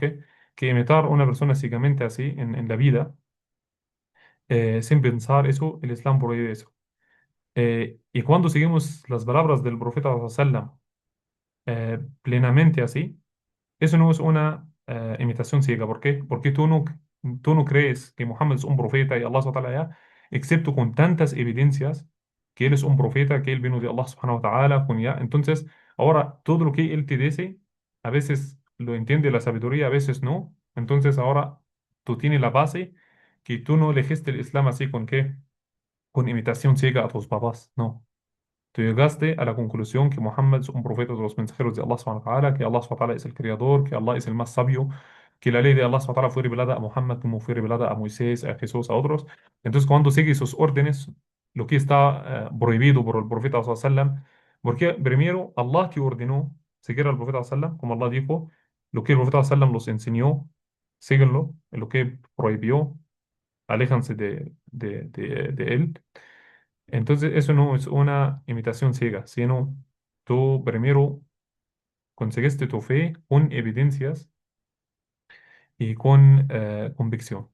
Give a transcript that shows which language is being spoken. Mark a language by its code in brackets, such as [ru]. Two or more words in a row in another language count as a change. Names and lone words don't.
[es] Que imitar a una persona ciegamente así en la vida, sin pensar eso, el Islam prohíbe eso. Y cuando seguimos las palabras del profeta sallam plenamente así, eso no es una imitación ciega. ¿Por qué? Porque tú no crees que Muhammad es un profeta y Allah [ar] سبحانه وتعالى, [es] excepto con tantas evidencias que él es un profeta, que él vino de Allah [ar] سبحانه وتعالى. [es] Entonces, ahora todo lo que él te dice, a veces lo entiende la sabiduría, a veces no. Entonces, ahora tú tienes la base que tú no elegiste el Islam así con qué, con imitación ciega a tus papás. No. Tú llegaste a la conclusión que Muhammad es un profeta de los mensajeros de Allah [ar] سبحانه وتعالى, [es] que Allah [ar] سبحانه وتعالى [es] es el creador, que Allah es el más sabio, que la ley de Allah [ar] سبحانه وتعالى [es] fue revelada a Muhammad como fue revelada a Moisés, a Jesús, a otros. Entonces, cuando sigues sus órdenes, lo que está prohibido por el profeta [ar] صلى الله عليه وسلم, [es] porque primero Allah que ordenó seguir al profeta [ar] صلى الله عليه وسلم, [es] como Allah dijo, lo que el profeta [ar] صلى الله عليه وسلم [es] los enseñó, síguenlo, en lo que prohibió, aléjanse de él. Entonces, eso no es una imitación ciega, sino tú primero conseguiste tu fe con evidencias y con convicción.